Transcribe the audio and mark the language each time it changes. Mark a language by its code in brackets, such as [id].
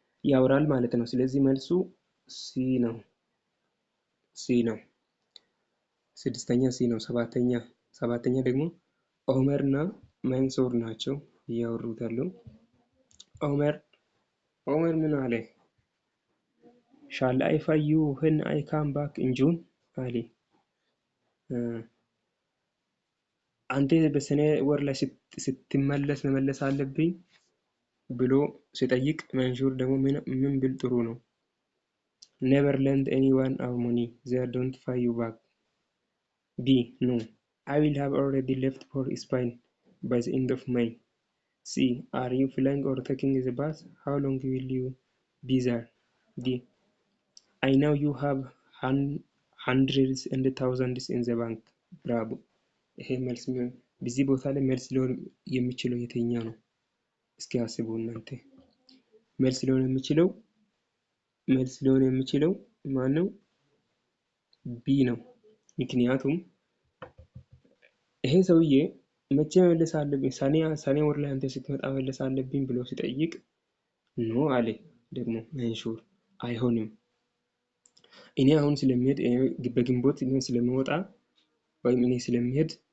[am] ያወራል ማለት ነው። ስለዚህ መልሱ ሲ ነው። ስድስተኛ ሲ ነው። ሰባተኛ ደግሞ ኦመርና መንሶር ናቸው እያወሩት ያለው። ኦመር ምን አለ? [en] Shall I find you when I come back in June? [am] አለ። አንተ በሰኔ ወር ላይ ስትመለስ መመለስ አለብኝ ብሎ ሲጠይቅ መንሹር ደግሞ ምን ብል ጥሩ ነው? [en] Never lend anyone our money. They don't pay you back. B. No. I will have already left for Spain by the end of May. C. Are you flying or taking the bus? How long will you be there? D. I know you have hundreds and thousands in the bank. Bravo. [am] ይሄ መልስ በዚህ ቦታ ላይ መልስ ሊሆን የሚችለው የትኛው ነው? እስኪ አስቡ እናንተ። መልስ ሊሆን የሚችለው ማን ነው? ቢ ነው። ምክንያቱም ይሄ ሰውዬ መቼ መመለስ አለብኝ ሰኔ ወር ላይ አንተ ስትመጣ መመለስ አለብኝ ብሎ ሲጠይቅ ኖ አለ። ደግሞ መንሹር አይሆንም። እኔ አሁን ስለሚሄድ በግንቦት ምን ስለሚወጣ ወይም እኔ ስለሚሄድ